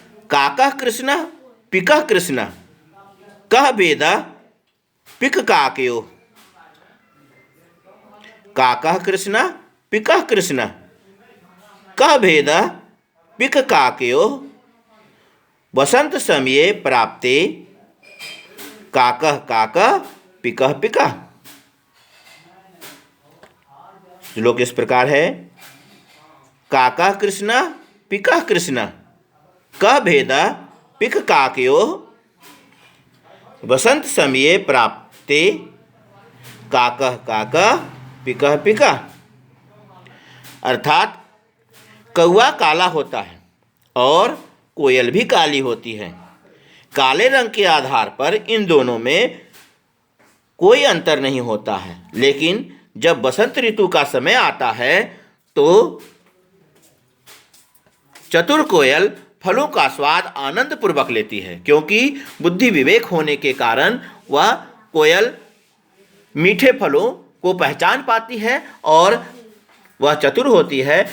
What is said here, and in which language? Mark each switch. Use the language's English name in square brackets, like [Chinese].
[Sanskrit] काका कृष्ण पिका कृष्ण कः भेदा पिक काकयो। काका कृष्ण पिका कृष्ण कः भेदा पिक काकयो। वसंत समये प्राप्ते काकः काकः पिकः पिकः। [Hindi] श्लोक इस प्रकार है [Sanskrit] काका कृष्ण पिका कृष्ण कः भेदा पिक काकयो। वसंत समये प्राप्ते काकः काकः पिकः पिकः। [Hindi] अर्थात कौवा काला होता है और कोयल भी काली होती है। काले रंग के आधार पर इन दोनों में कोई अंतर नहीं होता है, लेकिन जब बसंत ऋतु का समय आता है तो चतुर कोयल फलों का स्वाद आनंद पूर्वक लेती है, क्योंकि बुद्धि विवेक होने के कारण वह कोयल मीठे फलों को पहचान पाती है और वह चतुर होती है।